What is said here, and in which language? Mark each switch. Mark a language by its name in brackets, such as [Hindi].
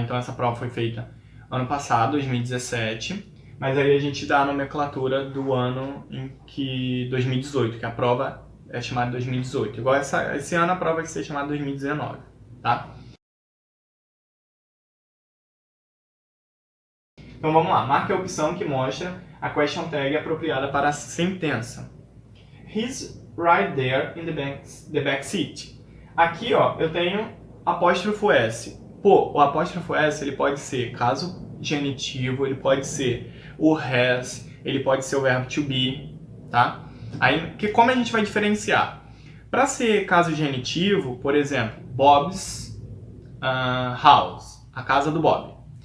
[Portuguese] Então, essa prova foi feita ano passado, 2017, mas aí a gente dá a nomenclatura do ano em que 2018, que a prova é chamada 2018. Igual esse ano a prova vai ser chamada 2019, tá? Então vamos lá, marque a opção que mostra a question tag apropriada para a sentença. [English] He's right there in the back seat. [Portuguese] Aqui, ó, eu tenho apóstrofo S. Pô, o apóstrofo S ele pode ser caso genitivo, ele pode ser o has, ele pode ser o verbo to be, tá? Aí, como a gente vai diferenciar? Para ser caso genitivo, por exemplo, [English] Bob's house, [Portuguese] a casa do Bob.